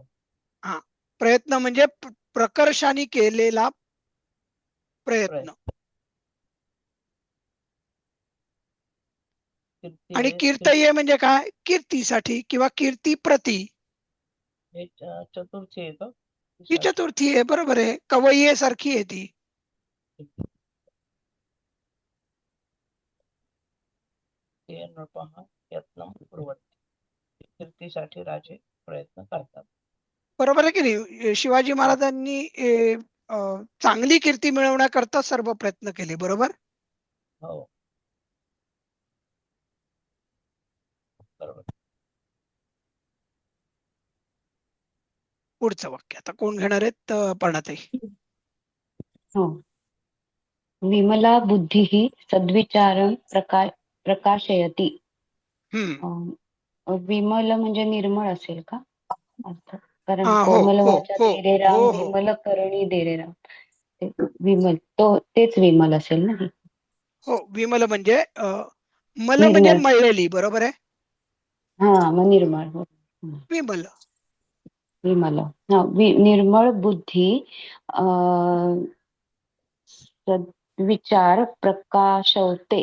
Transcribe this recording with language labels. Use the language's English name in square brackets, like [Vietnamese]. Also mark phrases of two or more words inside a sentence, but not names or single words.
[Marathi] हा, प्रयत्न म्हणजे प्रकर्षाने केलेला प्रयत्न. आणि कीर्तये म्हणजे काय? कीर्तीसाठी किंवा कीर्ती प्रती. हे चतुर्थी आहे का? ही चतुर्थी आहे, बरोबर आहे. कवय्ये सारखी आहे ती. [Sanskrit] नृपहा यत्न कुर्वन्ति. [Marathi] कीर्तीसाठी राजे प्रयत्न करतात. बरोबर आहे की नाही? शिवाजी महाराजांनी चांगली कीर्ती मिळवण्याकरता सर्व प्रयत्न केले, बरोबर. हो, बरोबर. पुढचं वाक्य आता कोण घेणार आहेत? पर्णाताई. हो. [Sanskrit] विमला बुद्धिः सद्विचारं प्रकाशयति. [Marathi] विमल म्हणजे निर्मळ असेल का अर्थ? कारण हो कोमल हो वाचा हो तेरे राम, हो हो विमल करणी दे रे राम. ते विमल तेच विमल असेल ना. हो, विमल म्हणजे मल म्हणजे निर्मळ. मळलेली, बरोबर आहे. हा, मग निर्मळ. हो. विमल. विमल. हा, निर्मळ बुद्धी सद्विचार प्रकाशवते.